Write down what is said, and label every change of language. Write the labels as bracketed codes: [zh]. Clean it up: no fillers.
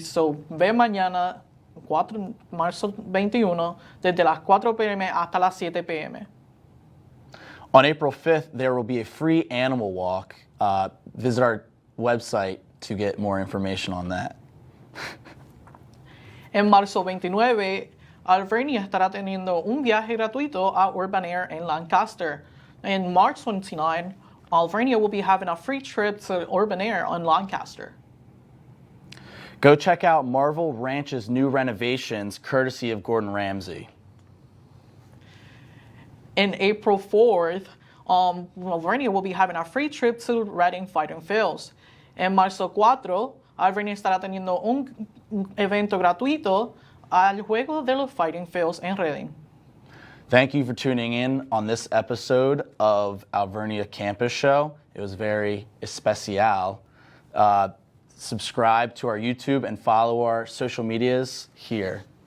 [es] So ve mañana, marzo 21, desde las 4 p.m. hasta las 7 p.m. [en] On April 5th, there will be a free animal walk. Visit our website to get more information on that. [es] En marzo 29, Alvernia estará teniendo un viaje gratuito a Urban Air en Lancaster. [en] In March 29, Alvernia will be having a free trip to Urban Air on Lancaster. Go check out Marvel Ranch's new renovations, courtesy of Gordon Ramsay. In April 4th, Alvernia will be having a free trip to Reading Fighting Fields. [es] En marzo 4, Alvernia estará teniendo un evento gratuito al Juego de los Fighting Fields en Reading. [en] Thank you for tuning in on this episode of Alvernia Campus Show. It was very especial. Subscribe to our YouTube and follow our social medias here.